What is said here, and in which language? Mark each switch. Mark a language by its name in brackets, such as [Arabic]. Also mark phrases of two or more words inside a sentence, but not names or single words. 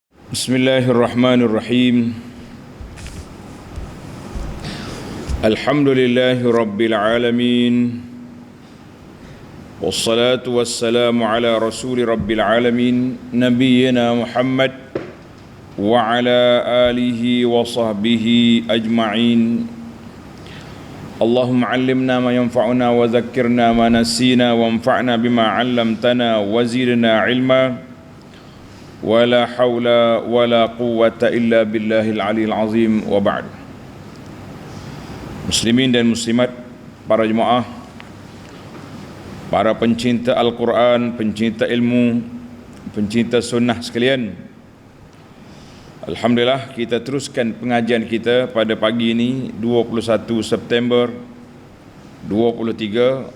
[Arabic] بسم الله الرحمن الرحيم. الحمد لله رب العالمين. والصلاة والسلام على رسول رب العالمين، نبينا محمد وعلى آله وصحبه أجمعين. اللهم علمنا ما ينفعنا وذكرنا ما نسينا وانفعنا بما علمتنا وزدنا علما. ولا حول ولا قوة إلا بالله العلي العظيم، وبعد. [Malay] Muslimin dan muslimat, para jemaah, para pencinta Al-Quran, pencinta ilmu, pencinta sunnah sekalian, alhamdulillah kita teruskan pengajian kita pada pagi ini 21 September 2023.